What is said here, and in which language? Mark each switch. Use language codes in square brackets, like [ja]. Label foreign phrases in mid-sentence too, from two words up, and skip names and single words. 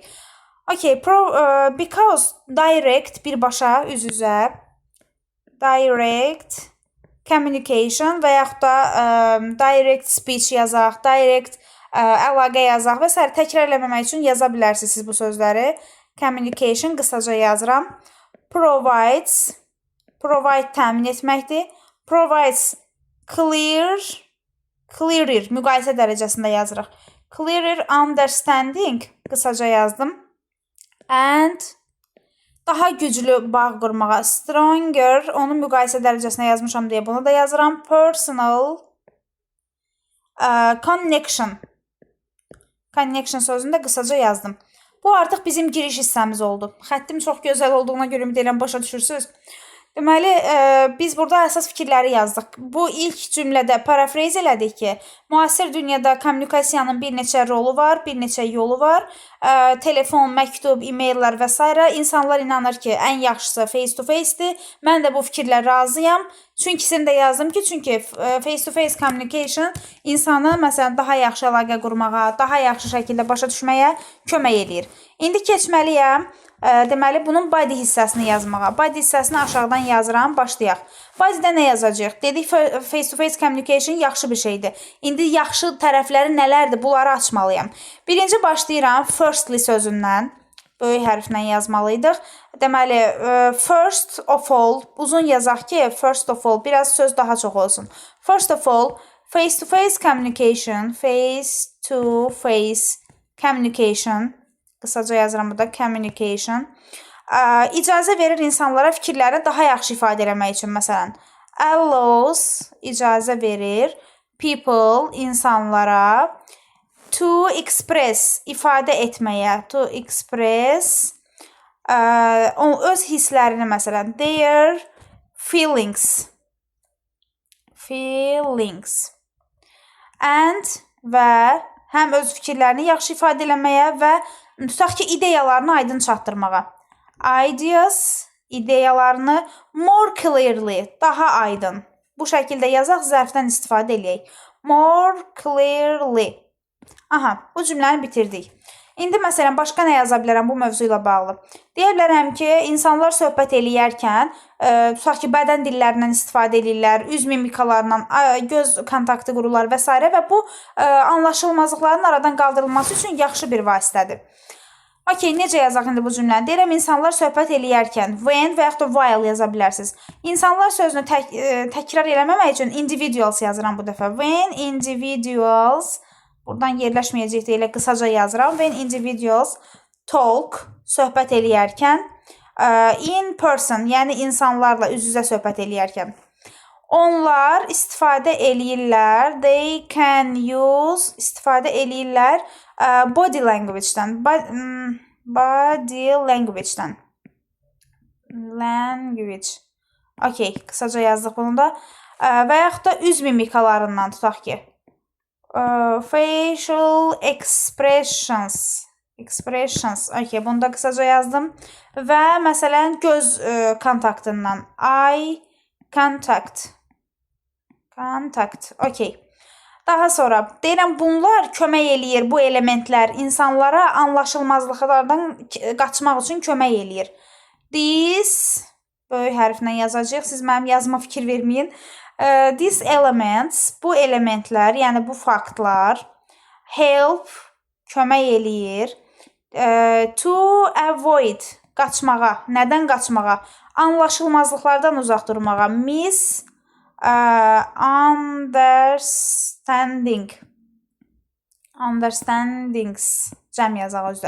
[en] Okay, because direct [az] birbaşa, üz-üzə, [en] direct communication [az] və yaxud da [en] direct speech [az] yazaq, direct əlaqə yazaq və s. Təkrar eləməmək üçün yaza bilərsiniz siz bu sözləri. Communication qısaca yazıram. [en] Provides, provide [az] təmin etməkdir. [en] Provides clearer, [az] müqayisə dərəcəsində yazırıq. [en] Clearer understanding [az] qısaca yazdım. And daha güclü bağ qurmağa, stronger, onun müqayisə dərəcəsinə yazmışam deyə bunu da yazıram. [en] Personal connection. [az] Connection sözünü də qısaca yazdım. Bu artıq bizim giriş hissəmiz oldu. Xəttim çox gözəl olduğuna görə ümid edirəm başa düşürsünüz. Deməli, biz burada əsas fikirləri yazdıq. Bu ilk cümlədə parafrez elədik ki, müasir dünyada kommunikasiyanın bir neçə rolu var, bir neçə yolu var. Telefon, məktub, e-maillər və s. İnsanlar inanır ki, ən yaxşısı [en] face to face- [az] dir. Mən də bu fikirlə razıyam. Çünkisini də yazdım ki, çünki [en] face to face communication [az] insanı məsələn daha yaxşı əlaqə qurmağa, daha yaxşı şəkildə başa düşməyə kömək eləyir. İndi keçməliyəm. Deməli, bunun body hissəsini yazmağa. Body hissəsini aşağıdan yazıram, başlayaq. Body'də nə yazacaq? Dedik, [en] face-to-face communication [az] yaxşı bir şeydir. İndi yaxşı tərəfləri nələrdir? Bunları açmalıyam. Birinci başlayıram firstly sözündən. Böyük hərflə yazmalıydıq. Deməli, [en] first of all, [az] uzun yazaq ki, [en] first of all, [az] biraz söz daha çox olsun. [en] First of all, face-to-face communication, face-to-face communication, [az] qısaca yazıram burada, communication, icazə verir insanlara fikirlərini daha yaxşı ifadə eləmək üçün, məsələn, allows, icazə verir, people, insanlara, [en] to express, [az] ifadə etməyə, [en] to express, [az] öz hisslərini, məsələn, [en] their feelings, [az] and və həm öz fikirlərini yaxşı ifadə eləməyə və tutaq ki, ideyalarını aydın çatdırmağa. [en] Ideas, ideyalarını more clearly, [az] daha aydın. Bu şəkildə yazaq, zərfdən istifadə eləyək. [en] More clearly. [az] Aha, bu cümləni bitirdik. İndi məsələn, başqa nə yaza bilərəm bu mövzu ilə bağlı? Deyə bilərəm ki, insanlar söhbət eləyərkən, tutaq ki, bədən dillərindən istifadə edirlər, üz mimikalarından, göz kontaktı qururlar və s. və bu anlaşılmazlıqların aradan qaldırılması üçün yaxşı bir vasitədir. Okay, necə yazaq indi bu cümləni? Deyirəm, insanlar söhbət eləyərkən when və yaxud da while yaza bilərsiniz. İnsanlar sözünü təkrar eləməmək üçün individuals yazıram bu dəfə. [en] When individuals, [az] buradan yerləşməyəcək deyilə qısaca yazıram. [en] When individuals talk, [az] söhbət eləyərkən, [en] in person, [az] yəni insanlarla üz-üzə söhbət eləyərkən. Onlar istifadə eləyirlər, [en] they can use, [az] istifadə eləyirlər [en] body language-dən. Body language-dən. Language. [az] Okay, qısaca yazdıq bunu da. Və yaxud da üz mimikalarından tutaq ki. [en] Facial expressions. [az] Okay, bunu da qısaca yazdım. Və məsələn, göz kontaktından. [en] Eye contact. Okay. [az] Daha sonra deyirəm, bunlar kömək eləyir, bu elementlər insanlara anlaşılmazlıqlardan qaçmaq üçün kömək eləyir. These böyük hərflə yazacağıq. Siz mənim yazıma fikir verməyin. [en] These elements, [az] bu elementlər, yəni bu faktlar help, kömək eləyir. [en] To avoid, qaçmağa. [az] Nədən qaçmağa? Anlaşılmazlıqlardan uzaq durmağa. Understandings, cəm yazaq özdə.